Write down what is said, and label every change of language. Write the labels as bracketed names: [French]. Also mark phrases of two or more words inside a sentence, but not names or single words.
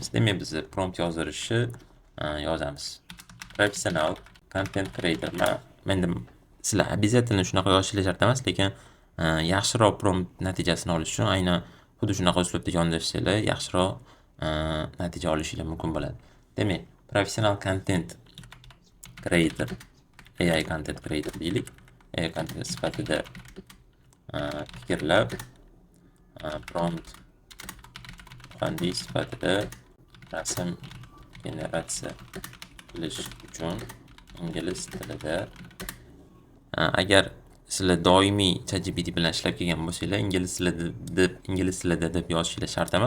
[Uzbek] Demak, biz prompt yozdirishni yozamiz. [English] Professional content creator. [Uzbek] Menda sizlar обязательно shunaqa yozishingiz shart emas, lekin yaxshiroq prompt natijasini olish uchun aynan xuddi shunaqa uslubda yondashsanglar yaxshiroq natija olishingiz mumkin bo'ladi. Demak, [English] professional content creator, AI content creator deylik. AI content [Uzbek] sifatida fikrlab prompt muhandis sifatida rasm generatsiya qilish uchun ingliz tilida agar sizlar doimiy ChatGPT bilan ishlab kelgan bo'lsanglar, ingliz tilida deb yozishingiz shart emas.